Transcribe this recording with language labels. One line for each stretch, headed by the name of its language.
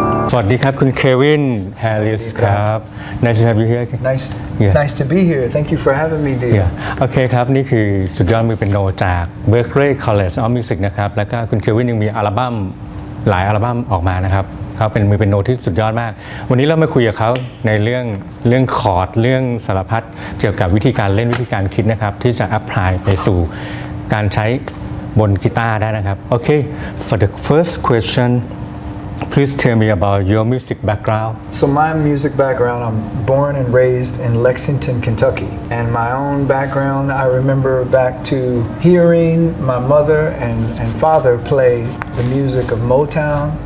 Thai: Sawasdee krab,
English: Kun Kevin Harris ครับ Nice to have you here. Nice to be here. Thank you for having me, dear.
Thai: โอเคครับนี่คือสุดยอดมือเป็นโนจาก Berklee College of Music นะครับแล้วก็คุณเควินยังมีอัลบั้มหลายอัลบั้มออกมานะครับเขาเป็นมือเป็นโนที่สุดยอดมากวันนี้เรามาคุยกับเขาในเรื่องคอร์ดเรื่องสารพัดเกี่ยวกับวิธีการเล่นวิธีการคิดนะครับที่จะอัพพลายไปสู่การใช้บนกีตาร์ได้นะครับโอเค
English: for the first question.Please tell me about your music background. So my music background, I'm born and raised in Lexington, Kentucky. And my own background, I remember back to hearing my mother and father play the music of Motown.